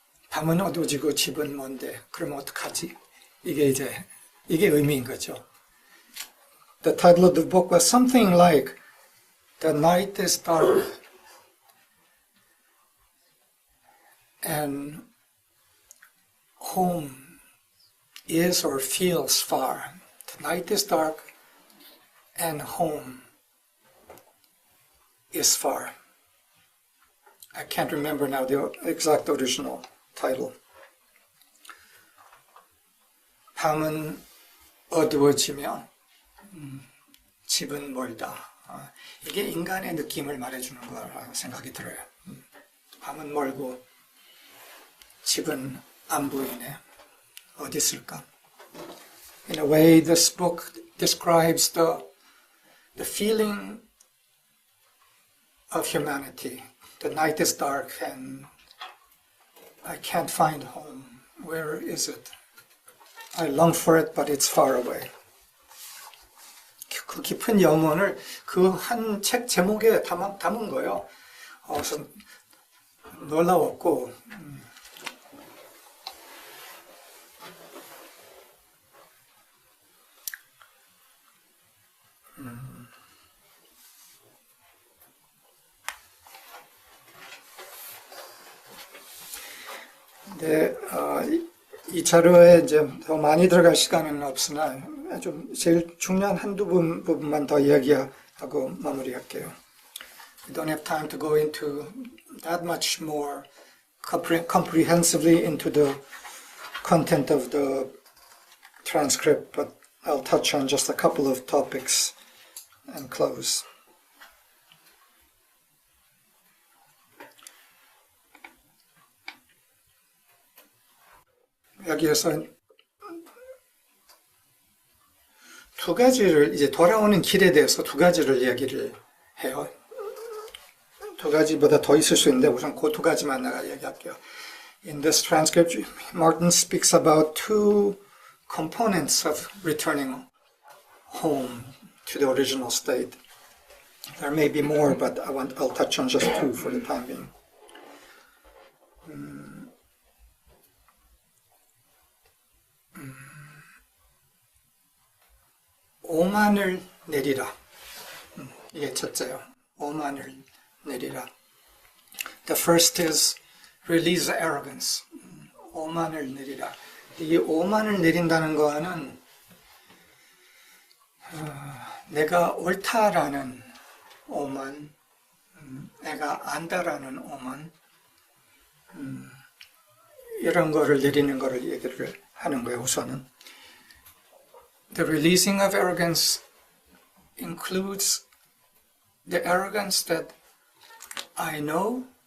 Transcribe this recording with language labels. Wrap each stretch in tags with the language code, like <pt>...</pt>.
<ko>밤은 어두워지고 집은 먼데 그럼 어떡하지? 이게 의미인 거죠.</ko> <en>The title of the book was something like The night is dark and home is or feels far. The night is dark and home is far. I can't remember now the exact original title.</en> <ko>밤은 어두워지며 집은 멀다. 이게 인간의 느낌을 말해주는 거라고 생각이 들어요. 밤은 멀고 집은 안 보이네. 어디 있을까?</ko> <en>In a way, this book describes the feeling of humanity. The night is dark and I can't find home. Where is it? I long for it, but it's far away.</en> <ko>그 깊은 염원을 그 한 책 제목에 담은 거예요. 그래서 놀라웠고, 네, 이 자료에 이제 더 많이 들어갈 시간은 없으나 좀 제일 중요한 한두 부분만 더 이야기하고 마무리할게요.</ko> <en>We don't have time to go into that much more comprehensively into the content of the transcript, but I'll touch on just a couple of topics and close.</en> <ko>여기에서 두 가지를 이제 돌아오는 길에 대해서 두 가지를 이야기를 해요. 두 가지보다 더 있을 수 있는데 우선 그 두 가지만 내가 얘기할게요.</ko> <en>In this transcript, Martin speaks about two components of returning home to the original state. There may be more, but I'll touch on just two for the time being.</en> <ko>오만을 내리라. 이게 첫째요. 오만을 내리라.</ko> <en>The first is release arrogance.</en> <ko>오만을 내리라. 이 오만을 내린다는 거는 내가 옳다라는 오만, 내가 안다라는 오만, 이런 거를 내리는 거를 얘기를 하는 거예요. 우선은.</ko> <en>The releasing of arrogance includes the arrogance that I know.</en>